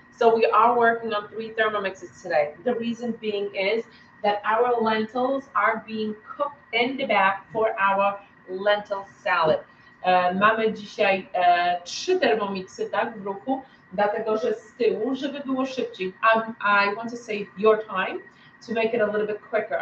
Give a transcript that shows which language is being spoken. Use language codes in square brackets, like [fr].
[en] So we are working on 3 Thermomixes today. The reason being is that our lentils are being cooked in the back for our lentil salad. [pl] Mamy dzisiaj 3 Thermomixy, tak, w ruchu, dlatego że z tyłu, żeby było szybciej. [en] I want to save your time to make it a little bit quicker.